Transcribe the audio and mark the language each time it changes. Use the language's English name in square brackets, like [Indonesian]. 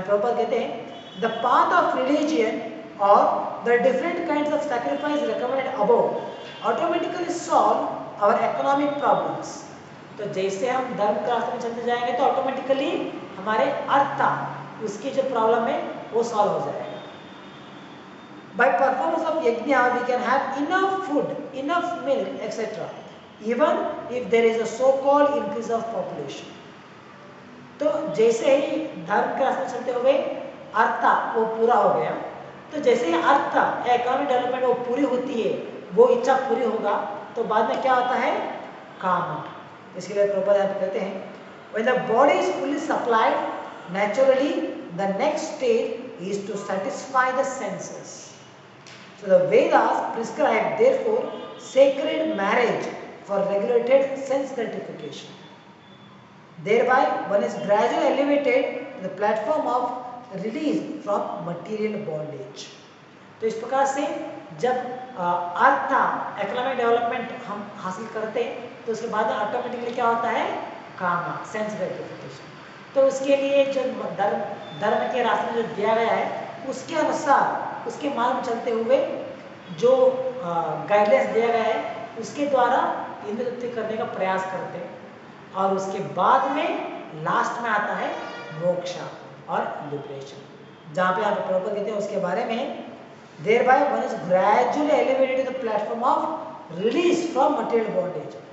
[Hindi] प्रभुपाद कहते हैं [English] The path of religion और the different kinds of sacrifice recommended above automatically solve our economic problems. [Hindi] तो जैसे हम धर्म के रास्ते में चलते जाएंगे तो ऑटोमेटिकली हमारे अर्थ, उसकी जो प्रॉब्लम है वो सॉल्व हो जाएगा। [English] By performance of yajna we can have enough food, enough milk, etc. even if there is a so-called increase of population. [Hindi] तो जैसे ही धर्म के रास्ते चलते हुए अर्थ वो पूरा हो गया, तो जैसे ही अर्थ इकोनॉमिक डेवलपमेंट वो पूरी होती है, वो इच्छा पूरी होगा, तो बाद में क्या होता है, काम। इसके लिए प्रभुपाद कहते हैं [English] when the body is fully supplied naturally the next stage is to satisfy the senses. So the Vedas prescribe therefore sacred marriage for regulated sense gratification. Thereby one is gradually elevated to the platform of release from material bondage. [Hindi] तो इस प्रकार से जब अर्थ economic development हम हासिल करते हैं, तो उसके बाद ऑटोमेटिकली क्या होता है, कामा, सेंस ग्रेटिफिकेशन। तो उसके लिए जो धर्म के रास्ते में जो दिया गया है, उसके अनुसार, उसके मार्ग में चलते हुए जो गाइडलाइंस दिया गया है, उसके द्वारा इंद्रिय तृप्ति करने का प्रयास करते हैं, और उसके बाद में लास्ट में आता है मोक्षा और लिबरेशन, जहाँ पे आप प्रभुपाद कहते हैं उसके बारे में [English] thereby one is gradually elevated to the platform of release from material bondage.